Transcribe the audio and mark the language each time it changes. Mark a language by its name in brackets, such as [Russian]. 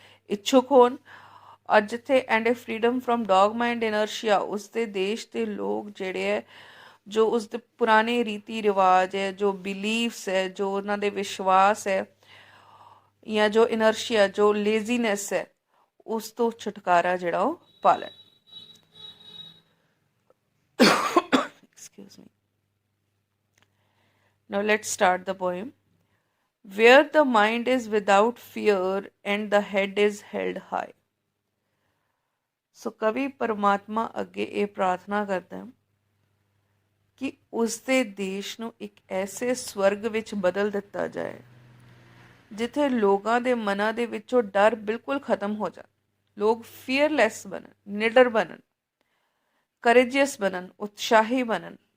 [Punjabi] ਇੱਛੁਕ ਹੋਣ ਔਰ ਜਿੱਥੇ [English] and a freedom from dogma and inertia [Punjabi] ਉਸ ਦੇ ਦੇਸ਼ ਦੇ ਲੋਕ ਜਿਹੜੇ ਹੈ ਜੋ ਉਸ ਦੇ ਪੁਰਾਣੇ ਰੀਤੀ ਰਿਵਾਜ ਹੈ ਜੋ ਬਿਲੀਵਸ ਹੈ ਜੋ ਉਹਨਾਂ ਦੇ ਵਿਸ਼ਵਾਸ ਹੈ ਜਾਂ ਜੋ ਇਨਰਸ਼ੀਆ ਜੋ ਲੇਜ਼ੀਨੈਸ ਹੈ ਉਸ ਤੋਂ ਛੁਟਕਾਰਾ ਜਿਹੜਾ ਉਹ ਪਾ ਲੈਣ [English] Excuse me. Now let's start the poem. Where the mind is without fear and the head is held high. [Punjabi] So ਕਵੀ ਪਰਮਾਤਮਾ ਅੱਗੇ ਇਹ ਪ੍ਰਾਰਥਨਾ ਕਰਦਾ ਹੈ ਕਿ ਉਸ ਦੇ ਦੇਸ਼ ਨੂੰ ਇੱਕ ਐਸੇ ਸਵਰਗ ਵਿੱਚ ਬਦਲ ਦਿੱਤਾ ਜਾਏ ਜਿੱਥੇ ਲੋਕਾਂ ਦੇ ਮਨਾਂ ਦੇ ਵਿੱਚੋਂ ਡਰ ਬਿਲਕੁਲ ਖਤਮ ਹੋ ਜਾਏ ਲੋਕ ਫੀਅਰਲੈਸ ਬਣਨ ਨਿਡਰ ਬਣਨ courageous ਬਣਨ ਉਤਸ਼ਾਹੀ ਬਣਨ